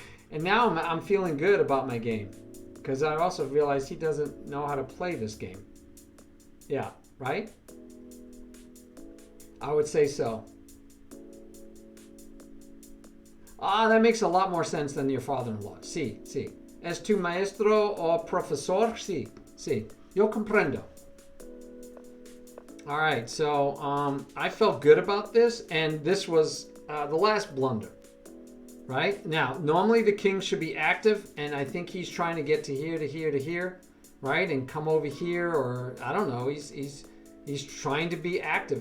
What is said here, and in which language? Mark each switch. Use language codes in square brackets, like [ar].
[en] And now I'm feeling good about my game. Because I also realized he doesn't know how to play this game. Yeah, right? I would say so. That makes a lot more sense than your father-in-law. [es] Sí. ¿Es tu maestro o profesor? Sí. Yo comprendo. [en] All right, so I felt good about this, and this was the last blunder, right? Now, normally the king should be active, and I think he's trying to get to here, to here, to here, right? And come over here, or I don't know, he's trying to be active.